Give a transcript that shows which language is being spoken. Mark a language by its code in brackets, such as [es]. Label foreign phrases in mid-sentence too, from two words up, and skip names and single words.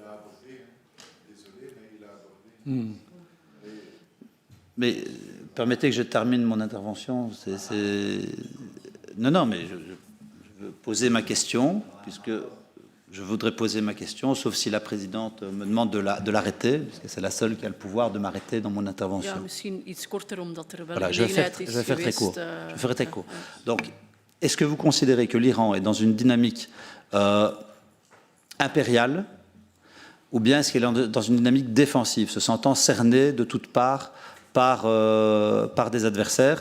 [fr] Mais permettez que je termine mon intervention. Non, mais je veux poser ma question, puisque je voudrais poser ma question, sauf si la présidente me demande de l'arrêter, parce que c'est la seule qui a le pouvoir de m'arrêter dans mon intervention. [nl] Ja, misschien iets korter, omdat er wel [fr] Voilà, [nl] een [fr] je vais [nl] gelegenheid [fr] faire, [nl] is [fr] je vais faire très [nl] geweest, [fr] court. Je ferai très court. Donc, est-ce que vous considérez que l'Iran est dans une dynamique impériale, ou bien est-ce qu'elle est dans une dynamique défensive, se sentant cernée de toutes parts par des adversaires?